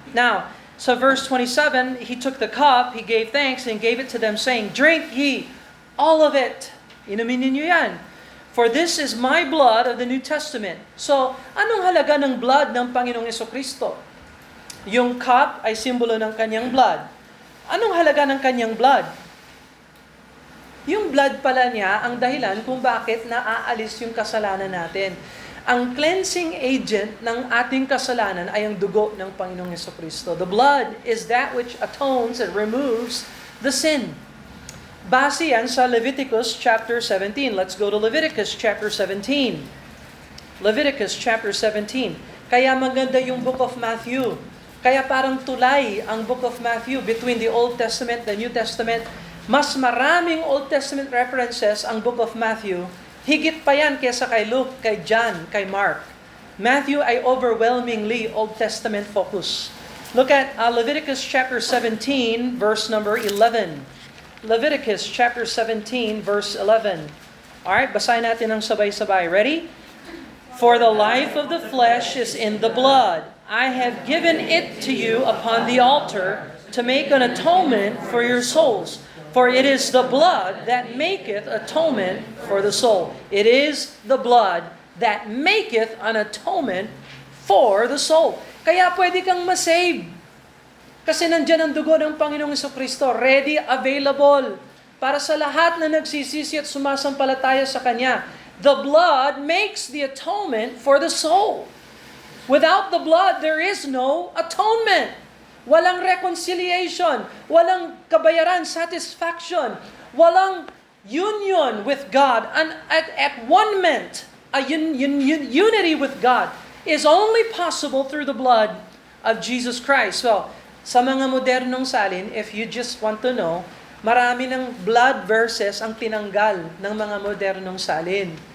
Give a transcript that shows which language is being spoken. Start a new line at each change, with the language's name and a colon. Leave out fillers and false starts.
English: Now, sa verse 27, he took the cup, he gave thanks, and gave it to them, saying, "Drink ye all of it."
Filipino: Inumin ninyo yan.
English: "For this is my blood of the New Testament."
Filipino: So, anong halaga ng blood ng Panginoong Jesucristo? Yung cup ay simbolo ng kanyang blood. Anong halaga ng kanyang blood? Yung blood pala niya ang dahilan kung bakit naaalis yung kasalanan natin. Ang cleansing agent ng ating kasalanan ay ang dugo ng Panginoong Jesucristo.
English: The blood is that which atones and removes the sin.
Filipino: Base yan sa
English: Leviticus chapter 17. Let's go to Leviticus chapter 17.
Filipino: Leviticus chapter 17. Kaya maganda yung book of Matthew. Kaya parang tulay ang book of Matthew between the Old Testament and the New Testament. Mas maraming Old Testament references ang book of Matthew. Higit pa yan kaysa kay Luke, kay John, kay Mark. Matthew ay
English: overwhelmingly Old Testament focus. Look at Leviticus chapter 17, verse number 11.
Filipino: Leviticus chapter 17, verse 11. Alright, basahin natin ng sabay-sabay. Ready?
English: "For the life of the flesh is in the blood. I have given it to you upon the altar to make an atonement for your souls. For it is the blood that maketh atonement for the soul." It is the blood that maketh an atonement for the soul.
Filipino: Kaya pwede kang masave. Kasi nandyan ang dugo ng Panginoong Jesucristo, ready, available, para sa lahat na nagsisisi at sumasampalataya sa Kanya.
English: The blood makes the atonement for the soul. Without the blood, there is no atonement.
Filipino: Walang reconciliation, walang kabayaran, satisfaction, walang union with God.
English: And at one-ment, unity with God is only possible through the blood of Jesus Christ.
Filipino: So, sa mga modernong salin,
English: if you just want to know,
Filipino: marami ng blood verses ang tinanggal ng mga modernong salin.